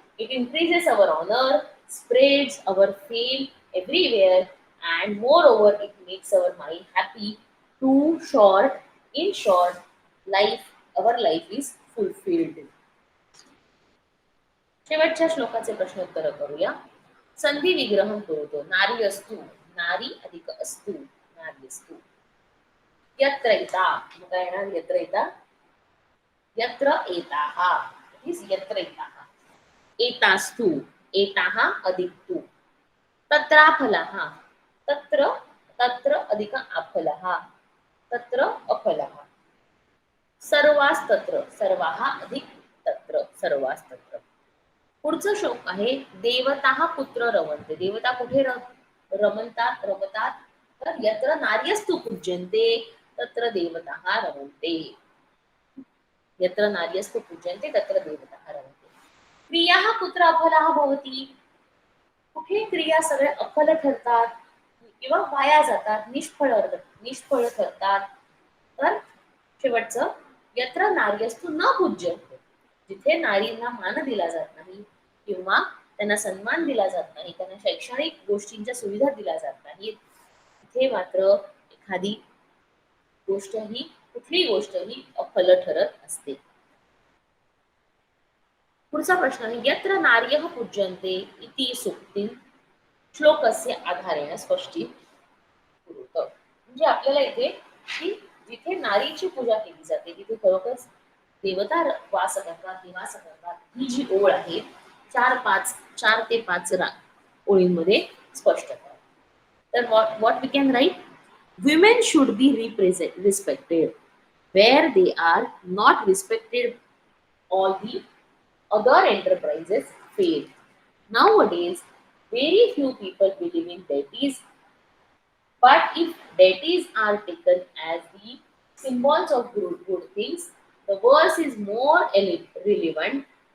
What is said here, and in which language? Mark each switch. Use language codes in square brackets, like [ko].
[en] It increases our honor, spreads our fame everywhere, and moreover, it makes our mind happy. Too short, in short, life, our life is fulfilled. [mr] शेवटच्या श्लोकाचे प्रश्नोत्तर करूया. [sa] संधी विग्रहम करोतो नारी अस्तु, नारी अधिक अस्तु, नारी अस्तु. यत्र एता, [mr] मग काय येणार? [sa] यत्र एता, यत्र एताः, is यत्र एताः. एतास्तु, एताः अधिक तु. तत्राफलः, तत्र, तत्र अधिक अफलः, तत्र अफलः. सर्वास्तत्र, सर्वाः अधिक तत्र, सर्वास्तत्र. [mr] पुढचं श्लोक आहे [sa] देवता पुत्र रमन्ते. [mr] देवता कुठे रमतात, रमतात? तर [sa] यत्र नार्यस्तु पूज्यन्ते तत्र देवता रमन्ते. यत्र नार्यस्तु पूज्यन्ते तत्र देवता रमन्ते. क्रियाः कुत्र अफलाः भवति? [mr] कुठे क्रिया सगळ्या अफल ठरतात किंवा वाया जातात, निष्फळ ठरतात? तर शेवटचं [sa] यत्र नार्यस्तु न पूज्यन्ते, [mr] जिथे नारींना मान दिला जात नाही किंवा त्यांना सन्मान दिला जात नाही, त्यांना शैक्षणिक गोष्टींच्या सुविधा दिल्या जात नाहीत, तिथे मात्र एखादी गोष्ट ही, कुठली गोष्ट ही अफल ठरत असते. [sa] पुढचा प्रश्न आहे यत्र नार्यः पूज्यन्ते इति सूक्तिं श्लोकस्य आधारेण स्पष्टीकुरुत. [mr] म्हणजे आपल्याला इथे की जिथे नारीची पूजा केली जाते तिथे खरोखर देवता वास करतात, निवास करतात, ही जी ओळ आहे 4 ते 5 ओळींमध्ये स्पष्ट करा. तर [en] what we can write? Women should be respected where they are not respected. All the other enterprises fail. Nowadays, very few people believe in deities, but if deities are taken as the symbols of good things, the verse is more relevant.